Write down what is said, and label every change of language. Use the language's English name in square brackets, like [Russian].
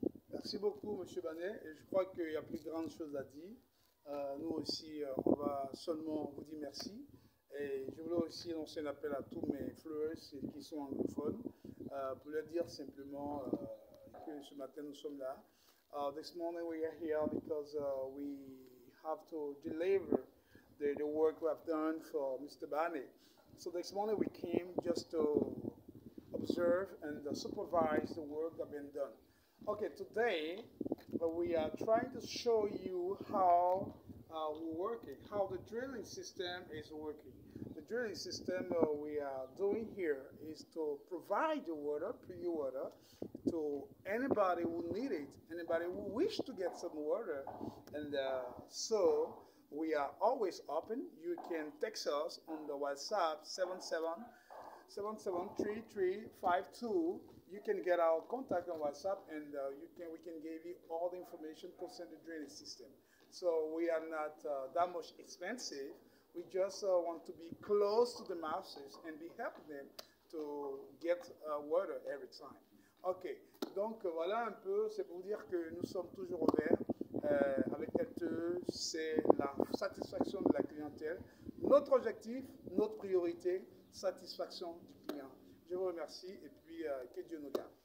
[French] Merci beaucoup, M. Banet. Et je crois qu'il y a plus grande chose à dire. Nous aussi, on va seulement vous dire merci. Et je voulais aussi lancer un appel à tous mes fleurs qui sont anglophones pour leur dire simplement que ce matin nous sommes là. [English] This morning we are here because we have to deliver the work we have done for Mr. Banet. So this morning we came just to observe and supervise the work that has been done. Okay, today we are trying to show you how we're working, how the drilling system is working. The drilling system we are doing here is to provide the water, pure water, to anybody who need it, anybody who wish to get some water. And so we are always open. You can text us on the WhatsApp 773352. You can get our contact on WhatsApp, and we can give you all the information concerning the drainage system. So we are not that much expensive. We just want to be close to the masses and be helping them to get water every time. [French] Ok, donc voilà un peu, c'est pour dire que nous sommes toujours ouverts avec LTE, c'est la satisfaction de la clientèle. Notre objectif, notre priorité, satisfaction du client. Je vous remercie et puis que Dieu nous garde.